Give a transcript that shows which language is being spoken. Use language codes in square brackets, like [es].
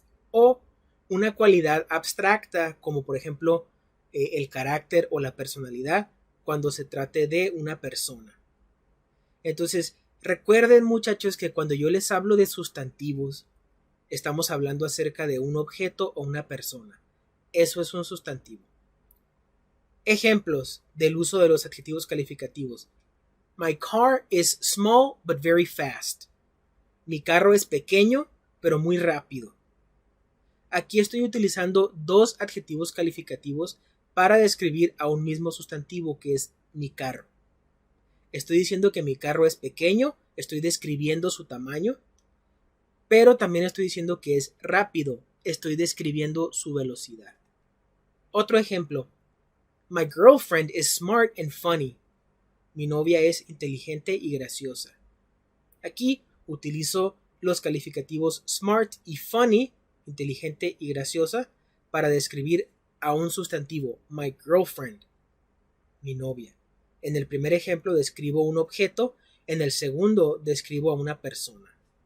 [es] O una cualidad abstracta, como por ejemplo el carácter o la personalidad, cuando se trate de una persona. Entonces, recuerden, muchachos, que cuando yo les hablo de sustantivos, estamos hablando acerca de un objeto o una persona. Eso es un sustantivo. Ejemplos del uso de los adjetivos calificativos. [en] My car is small but very fast. [es] Mi carro es pequeño pero muy rápido. Aquí estoy utilizando dos adjetivos calificativos para describir a un mismo sustantivo, que es mi carro. Estoy diciendo que mi carro es pequeño, estoy describiendo su tamaño, pero también estoy diciendo que es rápido, estoy describiendo su velocidad. Otro ejemplo. [en] My girlfriend is smart and funny. [es] Mi novia es inteligente y graciosa. Aquí utilizo los calificativos smart y funny, inteligente y graciosa, para describir a un sustantivo, [en] my girlfriend, [es] mi novia. En el primer ejemplo describo un objeto, en el segundo describo a una persona.